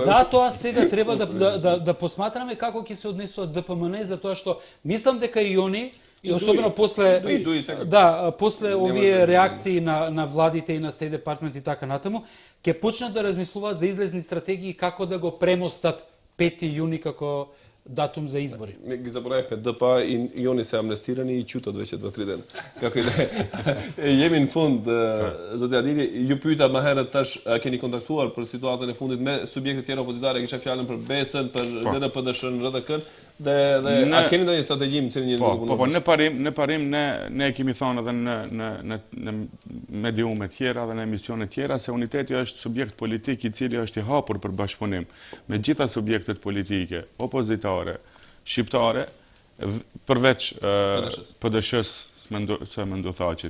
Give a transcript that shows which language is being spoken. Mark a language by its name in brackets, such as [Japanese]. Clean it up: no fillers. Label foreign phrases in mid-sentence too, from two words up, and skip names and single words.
[Macedonian] Затоа сега треба да посматраме како ќе се однесува ДПМН, затоа што мислам дека и они и особено после после овие реакции на владите и на Стейт департмент и така натаму, ќе почнат да размислуваат за излезни стратегии како да го премостат 5 јуни како датум за избори. Не ги заборавивме ДПА и они се амнестирани и ќутат веќе 2-3 дена. Како и да е. [Albanian] Jemi në fund za të adili, ju pyeta më herët tash keni kontaktuar për situatën e fundit me subjekte tjera opozitare, kisha fjalën për BES-ën, për DNPD-shën, RDK-n, dhe a keni ndonjë strategji më cilin jeni duke punuar? Po, në parim ne kemi thonë edhe në mediume tjera dhe në emisione tjera se Uniteti është subjekt politik i cili është i hapur për bashkëpunim me gjitha subjektet politike, opozitare, shqiptare, përveç PD-shës së Menduthaqit.